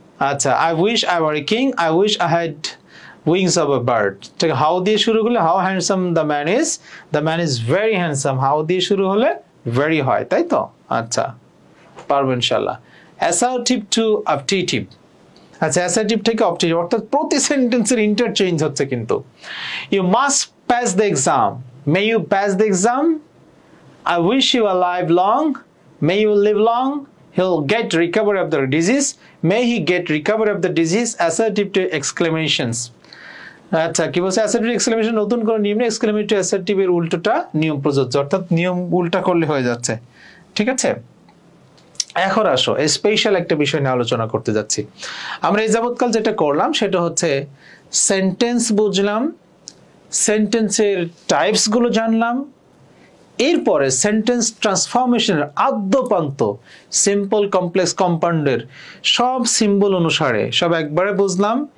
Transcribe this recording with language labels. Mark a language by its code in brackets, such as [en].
[en] আচ্ছা, I wish I were a king, I wish I had wings of a bird, ঠিক আছে? How দিয়ে শুরু হলে how handsome the man is, the man is very handsome, how [bn] দিয়ে শুরু হলে ভেরি হয়, তাই তো? আচ্ছা, পারবো ইনশাআল্লাহ। অ্যাসার্টিভ টু অবজেক্টিভ, আচ্ছা অ্যাসার্টিভ থেকে অবজেক্টিভ অর্থাৎ প্রতি সেন্টেন্সের ইন্টারচেঞ্জ হচ্ছে কিন্তু। [en] You must pass the exam, may you pass the exam, I wish you a life long, may you live long, he'll get recovery of the disease, may he get recovery of the disease, assertive to exclamations। [bn] আচ্ছা কি বলছে, assertive exclamation নতুন করে নিয়ম, exclamatory assertive এর উল্টোটা নিয়ম প্রযোজ্য, অর্থাৎ নিয়ম উল্টা করলে হয়ে যাচ্ছে, ঠিক আছে। এখন আসো স্পেশাল একটা বিষয় নিয়ে আলোচনা করতে যাচ্ছি। আমরা এই যাবৎকাল যেটা করলাম সেটা হচ্ছে সেন্টেন্স বুঝলাম, সেন্টেন্সের টাইপস গুলো জানলাম, এরপরে সেন্টেন্স ট্রান্সফরমেশনের আদ্যপান্ত সিম্পল কমপ্লেক্স কম্পাউন্ডের সব সিম্বল অনুসারে সব একবারে বুঝলাম।